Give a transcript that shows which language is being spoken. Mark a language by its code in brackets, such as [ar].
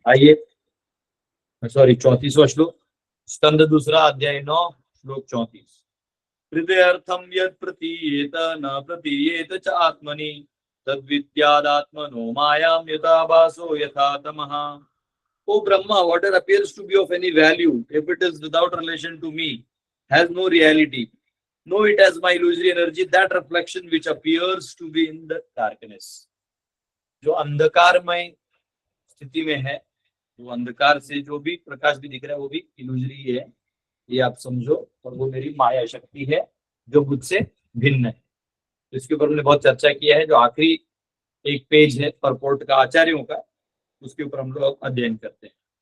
[hi] आइए, सॉरी 34वां श्लोक, स्कंद दूसरा अध्याय 9 श्लोक 34। [sa] हृदयर्थम यत् प्रतीयेत न प्रतीयेत च आत्मनि तद्विद्यादात्मनो मायां यथा भासो यथा तमः। [en] O Brahma, whatever appears to be of any value, if it is without relation to me, has no reality. Know it as my illusory energy, that reflection which appears to be in the darkness. [hi] जो अंधकारमय स्थिति में है, वो अंधकार से जो भी प्रकाश भी दिख रहा है वो भी इल्यूजरी है, ये आप समझो। और वो मेरी माया शक्ति है जो मुझसे भिन्न है। इसके ऊपर हमने बहुत चर्चा किया है। जो आखिरी एक पेज है परपोर्ट का आचार्यों का, उसके ऊपर हम लोग अध्ययन करते हैं।